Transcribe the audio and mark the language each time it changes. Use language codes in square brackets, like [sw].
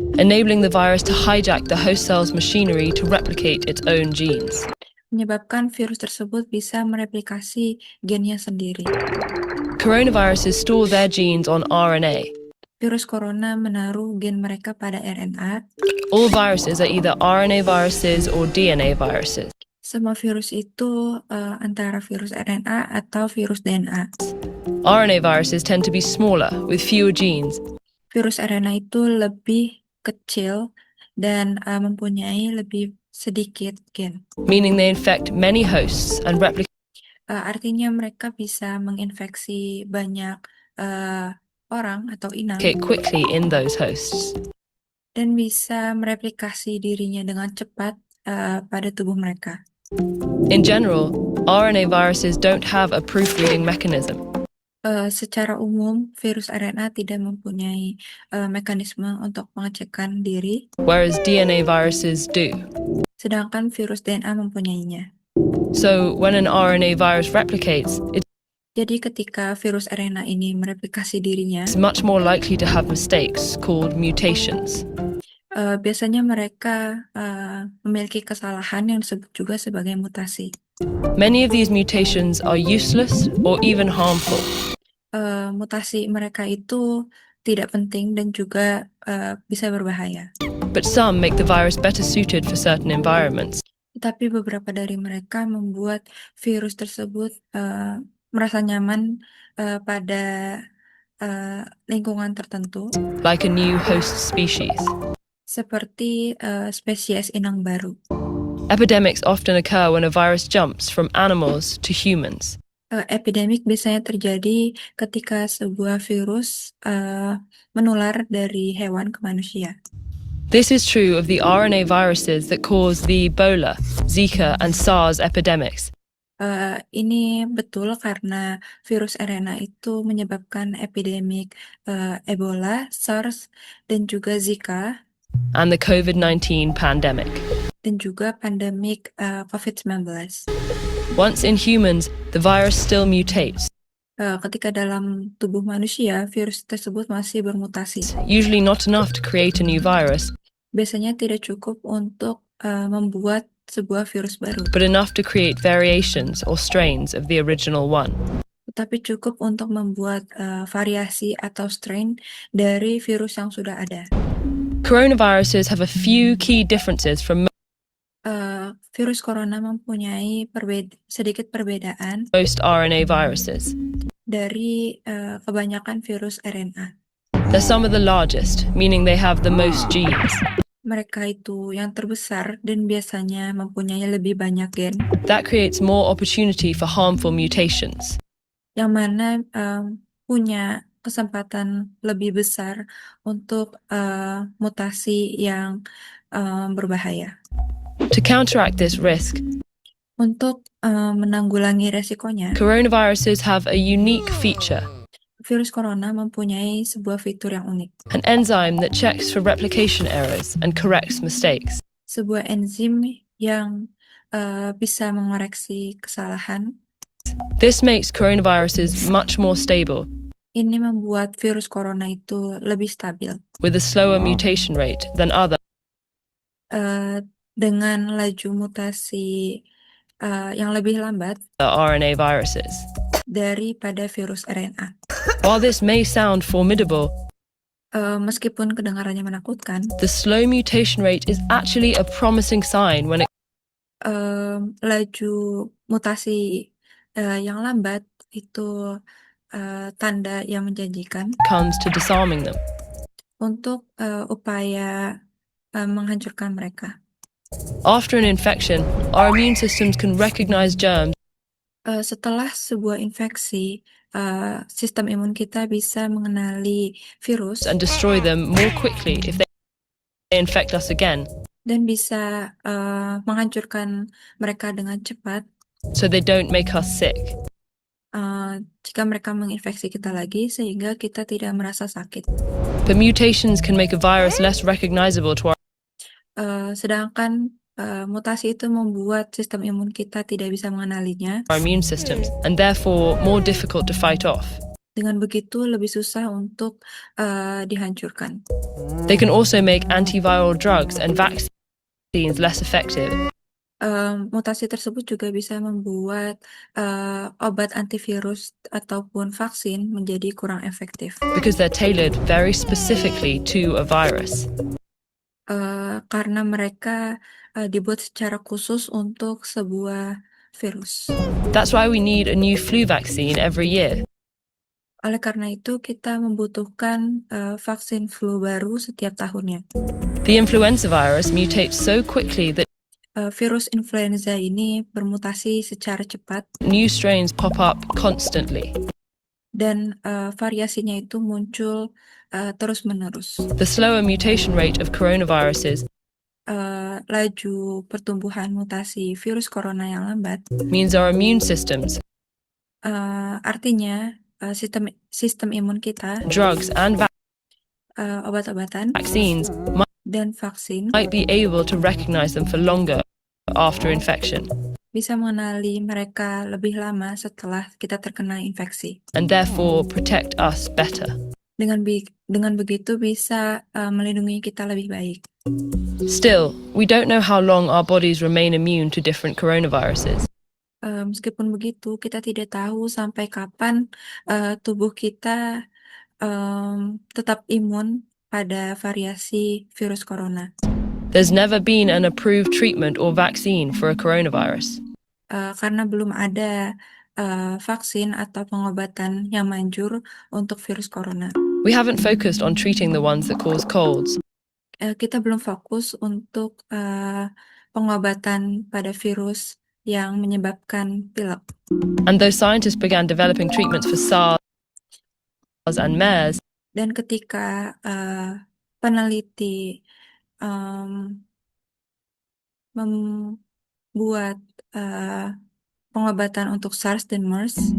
[en] enabling the virus to hijack the host cell's machinery to replicate its own genes. [id] menyebabkan virus tersebut bisa mereplikasi gennya sendiri. [en] Coronaviruses store their genes on RNA. [id] Virus corona menaruh gen mereka pada RNA. [en] All viruses are either RNA viruses or DNA viruses. [id] Semua virus itu antara virus RNA atau virus DNA. [en] RNA viruses tend to be smaller, with fewer genes. [id] Virus RNA itu lebih kecil dan mempunyai lebih sedikit gen. [en] Meaning they infect many hosts and replicate [id] Artinya mereka bisa menginfeksi banyak orang atau inang [en] quickly in those hosts. [id] dan bisa mereplikasi dirinya dengan cepat pada tubuh mereka. [en] In general, RNA viruses don't have a proofreading mechanism. [id] Secara umum, virus RNA tidak mempunyai mekanisme untuk pengecekan diri, [en] whereas DNA viruses do. [id] sedangkan virus DNA mempunyainya. [en] So when an RNA virus replicates, it's [id] Jadi ketika virus RNA ini mereplikasi dirinya, [en] much more likely to have mistakes called mutations. [id] biasanya mereka memiliki kesalahan yang disebut juga sebagai mutasi. [en] Many of these mutations are useless or even harmful. [id] Mutasi mereka itu tidak penting dan juga bisa berbahaya. [en] But some make the virus better suited for certain environments. [id] Tetapi beberapa dari mereka membuat virus tersebut merasa nyaman pada lingkungan tertentu, [en] like a new host species. [id] seperti spesies inang baru. [en] Epidemics often occur when a virus jumps from animals to humans. [id] Epidemik biasanya terjadi ketika sebuah virus menular dari hewan ke manusia. [en] This is true of the RNA viruses that cause the Ebola, Zika, and SARS epidemics. [id] Ini betul karena virus RNA itu menyebabkan epidemik Ebola, SARS, dan juga Zika, [en] and the COVID-19 pandemic. [id] dan juga pandemik COVID-19. [en] Once in humans, the virus still mutates, [id] Ketika dalam tubuh manusia, virus tersebut masih bermutasi. [en] usually not enough to create a new virus, [id] Biasanya tidak cukup untuk membuat sebuah virus baru, [en] but enough to create variations or strains of the original one. [id] tetapi cukup untuk membuat variasi atau strain dari virus yang sudah ada. [en] Coronaviruses have a few key differences from [id] Virus corona mempunyai sedikit perbedaan [en] most RNA viruses. [id] dari kebanyakan virus RNA. [en] They're some of the largest, meaning they have the most genes. [id] Mereka itu yang terbesar dan biasanya mempunyai lebih banyak gen, [en] That creates more opportunity for harmful mutations. [id] yang mana punya kesempatan lebih besar untuk mutasi yang berbahaya. [en] To counteract this risk, [id] Untuk menanggulangi resikonya, [en] coronaviruses have a unique feature, [id] virus corona mempunyai sebuah fitur yang unik. [en] an enzyme that checks for replication errors and corrects mistakes. [id] Sebuah enzim yang bisa mengoreksi kesalahan. [en] This makes coronaviruses much more stable, [id] Ini membuat virus corona itu lebih stabil [en] with a slower mutation rate than other [id] dengan laju mutasi yang lebih lambat [en] RNA viruses. [id] daripada virus RNA. [en] While this may sound formidable, [id] Meskipun kedengarannya menakutkan, [en] the slow mutation rate is actually a promising sign when it [id] laju mutasi yang lambat itu tanda yang menjanjikan [en] comes to disarming them. [id] untuk upaya menghancurkan mereka. [en] After an infection, our immune systems can recognize germs [id] Setelah sebuah infeksi, sistem imun kita bisa mengenali virus [en] and destroy them more quickly if they infect us again, [id] dan bisa menghancurkan mereka dengan cepat [en] so they don't make us sick. [id] jika mereka menginfeksi kita lagi, sehingga kita tidak merasa sakit. [en] But mutations can make a virus less recognizable to [id] Sedangkan mutasi itu membuat sistem imun kita tidak bisa mengenalinya. [en] our immune systems, and therefore more difficult to fight off. [id] Dengan begitu, lebih susah untuk dihancurkan. [en] They can also make antiviral drugs and vaccines less effective [id] Mutasi tersebut juga bisa membuat obat antivirus ataupun vaksin menjadi kurang efektif. [en] because they're tailored very specifically to a virus. [id] Karena mereka dibuat secara khusus untuk sebuah virus. [en] That's why we need a new flu vaccine every year. [id] Oleh karena itu, kita membutuhkan vaksin flu baru setiap tahunnya. [en] The influenza virus mutates so quickly that [id] Virus influenza ini bermutasi secara cepat [en] new strains pop up constantly. [id] dan variasinya itu muncul terus-menerus. [en] The slower mutation rate of coronaviruses [id] Laju pertumbuhan mutasi virus corona yang lambat [en] means our immune systems, [id] artinya sistem imun kita, [en] drugs, and [id] obat-obatan, [en] vaccines [id] dan vaksin [en] might be able to recognize them for longer after infection, [id] bisa mengenali mereka lebih lama setelah kita terkena infeksi. [en] and therefore protect us better. [id] Dengan begitu bisa melindungi kita lebih baik. [en] Still, we don't know how long our bodies remain immune to different coronaviruses. [id] Meskipun begitu, kita tidak tahu sampai kapan tubuh kita tetap imun pada variasi virus corona. [en] There's never been an approved treatment or vaccine for a coronavirus. [id] Karena belum ada vaksin atau pengobatan yang manjur untuk virus corona. [en] We haven't focused on treating the ones that cause colds. [id] Kita belum fokus untuk pengobatan pada virus yang menyebabkan pilek. [en] And though scientists began developing treatments for SARS and MERS, [id] Dan ketika peneliti membuat pengobatan untuk SARS dan MERS,